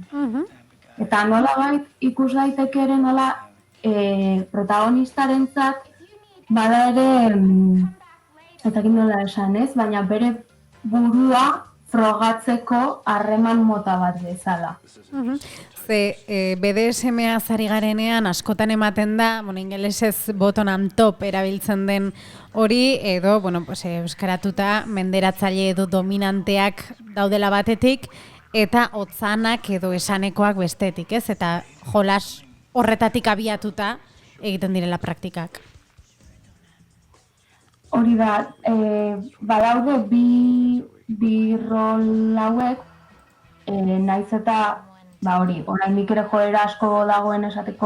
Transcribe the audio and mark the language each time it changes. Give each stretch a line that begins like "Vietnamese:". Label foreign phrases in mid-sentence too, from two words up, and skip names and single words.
Basque: Eta nolabait ikus daiteke ere nola protagonistarentzat bada ere, ezakin nola esan ez, baina bere burua frogatzeko harreman mota bat bezala. Ze BDSM-a zari garenean askotan ematen da, ingelesez
English: bottom and top
Basque: erabiltzen den hori, edo, euskaratuta menderatzaile edo dominanteak daudela batetik, eta hotzanak edo esanekoak bestetik, ez? Eta jolas horretatik abiatuta egiten direla praktikak. Hori da, badaude bi rol hauek, naiz eta, oraindik ere joera asko dagoen esateko